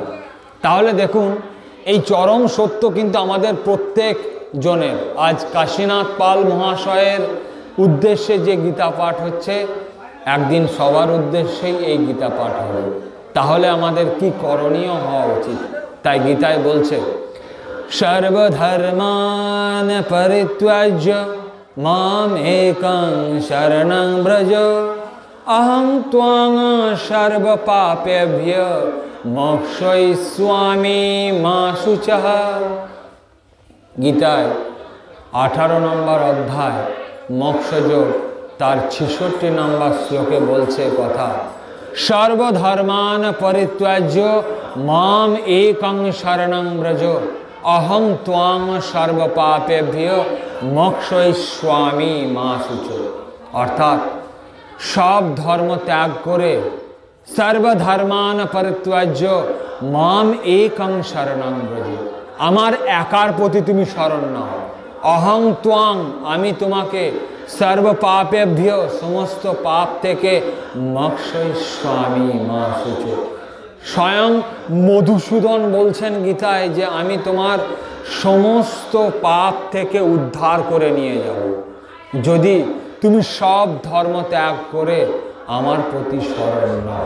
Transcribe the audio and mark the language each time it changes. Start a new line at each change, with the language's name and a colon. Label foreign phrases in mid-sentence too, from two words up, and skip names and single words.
Bangla: তাহলে দেখুন, এই চরম সত্য কিন্তু আমাদের প্রত্যেক জনের। আজ কাশীনাথ পাল মহাশয়ের উদ্দেশ্যে যে গীতা পাঠ হচ্ছে, একদিন সবার উদ্দেশ্যেই এই গীতা পাঠ হবে। তাহলে আমাদের কি করণীয় হওয়া উচিত? তাই গীতায় বলছে,
Sanskrit: সর্বধর্মান পরিত্যাজ্য মাম একং শরণং ব্রজ অহং ত্বং সর্ব পাপেভ্যো মোক্ষয়িষ্যামি মা শুচঃ।
Bangla: গীতায় 18 নম্বর অধ্যায় মোক্ষযোগ তার 66 নম্বর শ্লোকে বলছে কথা,
Sanskrit: সর্বধর্মান পরিত্যাজ্য মাম একং শরণং ব্রজ অহং ত্বং সর্ব পাপেভ্যো মোক্ষয়িষ্যামি মা শুচঃ।
Bangla: অর্থাৎ সব ধর্ম ত্যাগ করে,
Sanskrit: সর্বধর্মান পরিত্যাজ্য মাম একং শরণং ব্রজ,
Bangla: আমার একার প্রতি তুমি শরণ নাও।
Sanskrit: অহং ত্বং,
Bangla: আমি তোমাকে,
Sanskrit: সর্ব পাপেভ্যো,
Bangla: সমস্ত পাপ থেকে,
Sanskrit: মোক্ষয়িষ্যামি মা শুচঃ।
Bangla: স্বয়ং মধুসূদন বলছেন গীতায় যে আমি তোমার সমস্ত পাপ থেকে উদ্ধার করে নিয়ে যাব, যদি তুমি সব ধর্ম ত্যাগ করে আমার প্রতি শরণ নাও।